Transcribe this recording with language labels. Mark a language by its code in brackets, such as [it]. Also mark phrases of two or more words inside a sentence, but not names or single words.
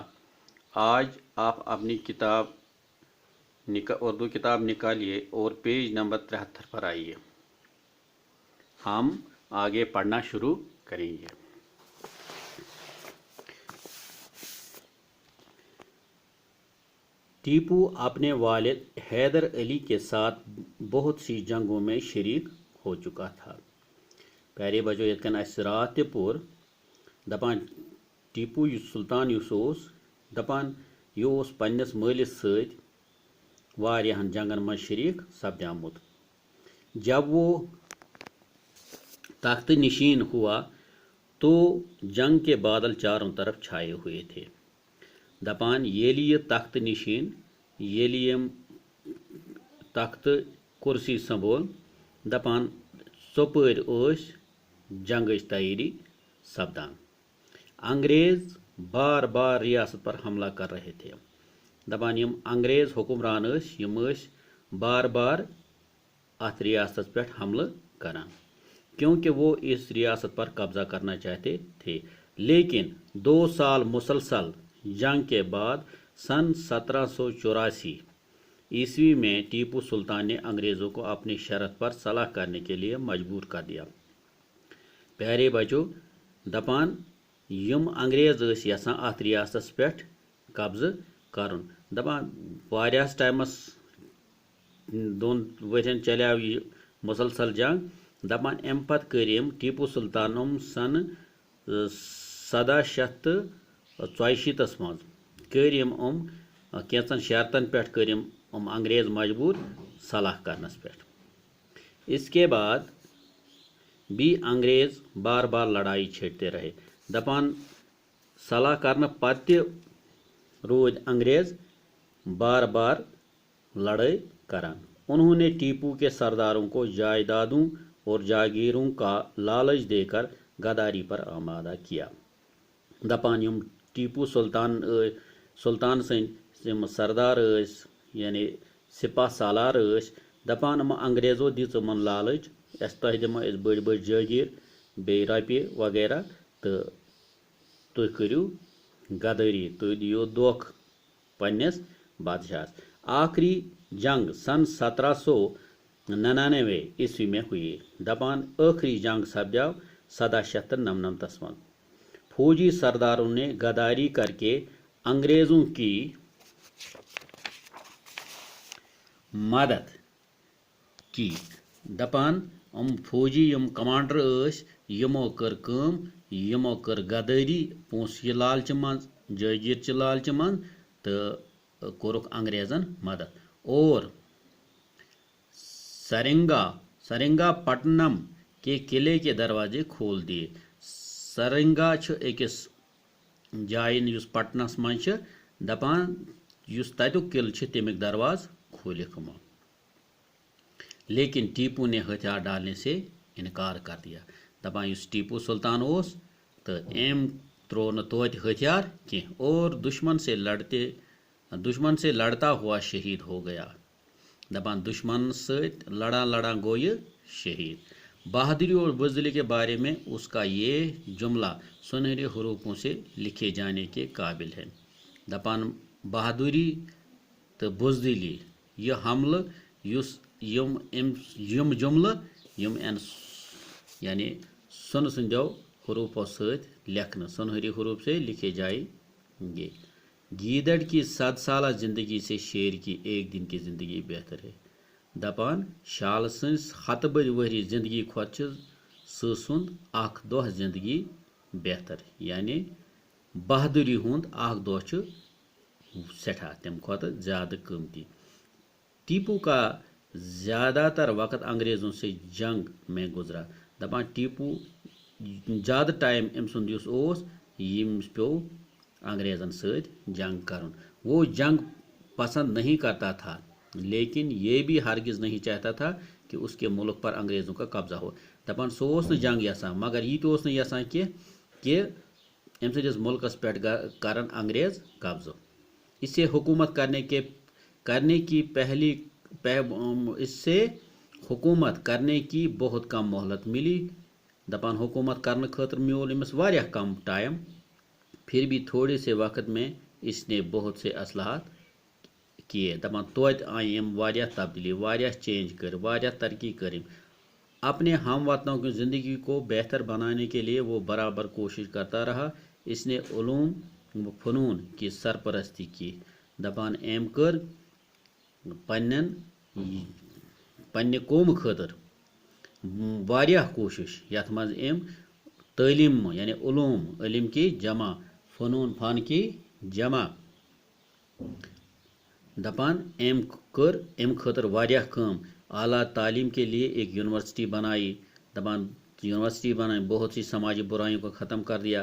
[ur] آج آپ اپنی کتاب اردو کتاب نکالیے اور پیج نمبر 73 پر آئیے، ہم آگے پڑھنا شروع کریں گے۔ ٹیپو اپنے والد حیدر علی کے ساتھ بہت سی جنگوں میں شریک ہو چکا تھا۔ [ks] پیارے بچو یتکن اس رات تہ پور دپان ٹیپو سلطان دپان یہ پنس مالس ست واریاہن جنگن من شریک سپدیمت۔ [ur] جب وہ تخت نشین ہوا تو جنگ کے بادل چاروں طرف چھائے ہوئے تھے۔ [ks] دپان ییلی یہ تخت نشین ییلی یم تخت کرسی سنبھول دپان ژوپر جنگ تیاری سپدان۔ [ur] انگریز بار بار ریاست پر حملہ کر رہے تھے۔ [ks] دپان یم انگریز حکمران یم بار بار ات ریاست پہ حملہ کران [ur] کیونکہ وہ اس ریاست پر قبضہ کرنا چاہتے تھے، لیکن 2 سال مسلسل جنگ کے بعد سن 1784 عیسوی میں ٹیپو سلطان نے انگریزوں کو اپنی شرط پر صلح کرنے کے لیے مجبور کر دیا۔ [ks] پیارے بچو دپان یم انگریز یسان ات ریاست پہ قبضہ کرن، دپان واریاہس ٹائمس 2 ورین چلیو یہ مسلسل جنگ۔ دپان ام پتہ کریم ٹیپو سلطان سن 1784 من کریم کیچن شرطن پہ کریم انگریز مجبور صلح کرنس پہ۔ [ur] اس کے بعد بھی انگریز بار بار لڑائی چھیڑتے رہے۔ [ks] دپان صلح کرنے پتہ رود انگریز بار بار لڑائی کران۔ [ur] انہوں نے ٹیپو کے سرداروں کو جائیدادوں اور جاگیروں کا لالچ دے کر غداری پر آمادہ کیا۔ [ks] دپان یم ٹیپو سلطان سن سردار یعنی سپاہ سالار دپان انگریزو دِژ یمن لالچ تہ دمو بڑی بڑی جاگیر بی رۄپیہِ وغیرہ تو تُہۍ کٔرِو غداری، تُہۍ دِیو دھوکہ پننس بادشاہس۔ [ur] آخری جنگ سن 1799 عیسوی میں ہوئی۔ [ks] دپان آخری جنگ سپدیو 1799 من۔ [ur] فوجی سرداروں نے غداری کر کے انگریزوں کی مدد کی۔ [ks] دپان فوجی یم کمانڈر یمو کر کام، یمو کر غداری پونسہ لالچہ من جاگیر چہ لالچہ من تو کورک انگریزن مدد [ur] اور سرنگا پٹنم کے قلعے کے دروازے کھول دیے۔ [ks] سرنگا اکس جائن یس پٹنس من دپان یس تتک قلعہ تمیک دروازہ کھولک ہمو، [ur] لیکن ٹیپو نے ہتھیار ڈالنے سے انکار کر دیا۔ [ks] دپان یس ٹیپو سلطان تو ام ترو نہ توت ہتھیار [ur] کی اور دشمن سے لڑتا ہوا شہید ہو گیا۔ [ks] دپان دشمن ست لڑان گو یہ شہید۔ [ur] بہادری اور بزدلی کے بارے میں اس کا یہ جملہ سنہرے حروفوں سے لکھے جانے کے قابل ہے۔ [ks] دپان بہادری تو بزدلی یہ حملہ یم جملہ یعنی سن سندو حروفوں ست لکھنا [ur] سنہری حروف سے لکھے جائیں گے۔ گیدڑ کی 100 سالہ زندگی سے شیر کی 1 دن کی زندگی بہتر ہے۔ [ks] دپان شال سنس 100 بری وہری زندگی کھت سند اخ دہ زندگی بہتر، یعنی بہادری ہند اخ دہ سٹھا تم کھت زیادہ قیمتی۔ [ur] ٹیپو کا زیادہ تر وقت انگریزوں سے جنگ میں گزرا۔ [ks] دپان ٹیپو زیادہ ٹائم ام سند یس پیو انگریزن ست جنگ کرن [ur] وہ جنگ پسند نہیں کرتا تھا، لیکن یہ بھی ہرگز نہیں چاہتا تھا کہ اس کے ملک پر انگریزوں کا قبضہ ہو. [ks] دپان سو اوس نہٕ جنگ یژھان، مگر یہ تو اوس نہٕ یژھان کہ امہِ سۭتۍ ٲس ملکس پٮ۪ٹھ کرن انگریز قبضہ. [ur] اس سے حکومت کرنے کی بہت کم مہلت ملی. [ks] دپان حکومت کرنے خاطر میول امس واریاہ کم ٹائم، [ur] پھر بھی تھوڑے سے وقت میں اس نے بہت سے اصلاحات کیے. [ks] دپان توتہِ آئی ام واریاہ تبدیلی، واریاہ چینج کر، واریاہ ترقی کرم. [ur] اپنے ہم وطنوں کی زندگی کو بہتر بنانے کے لیے وہ برابر کوشش کرتا رہا. اس نے علوم و فنون کی سرپرستی کی. [ks] دپان ام کر پننہِ قوم خاطر واریاہ کوشش، یتھ منٛز ام تعلیم یعنی علم کی جمع، فنون فن کی جمع. دپان ام کر ام خاطر واریاہ کام. [ur] اعلیٰ تعلیم کے لیے ایک یونیورسٹی بنائی. دپان یونیورسٹی بنائی، بہت سی سماجی برائیوں کو ختم کر دیا.